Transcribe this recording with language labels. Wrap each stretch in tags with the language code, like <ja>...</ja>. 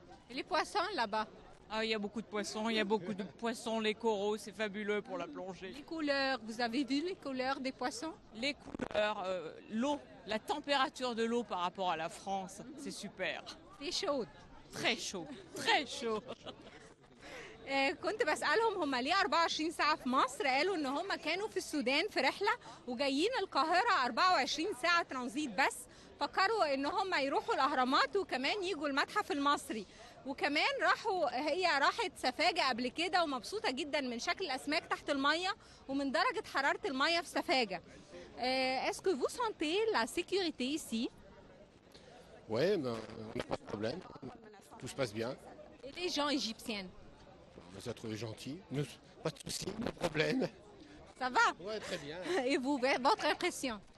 <fr>Et les poissons là-bas? Ah, il y a beaucoup de poissons, il y a beaucoup de poissons, les coraux, c'est fabuleux pour la plongée. Les couleurs, vous avez vu les couleurs des poissons? Les couleurs, l'eau, la température de l'eau par rapport à la France, c'est super. C'est chaud. Très chaud, très chaud.</fr> <ar>كنت بسألهم هم ليه 24 ساعة في مصر، قالوا ان هم كانوا في السودان في رحلة وجايين القاهرة 24 ساعة ترانزيت، بس فكروا ان هم يروحوا الأهرامات وكمان يجوا المتحف المصري، وكمان هي راحت سفاجة قبل كده ومبسوطة جدا من شكل الأسماك تحت المية ومن درجة حرارة المية في سفاجة.</ar> <fr>Est-ce que vous sentez la sécurité ici? Oui, ben, on n'a pas de problème. Tout se passe bien. Et les gens égyptiens? On les a trouvés gentils. Pas de soucis, pas de problème. Ça va? Oui, très bien. Et vous, votre impression?</fr>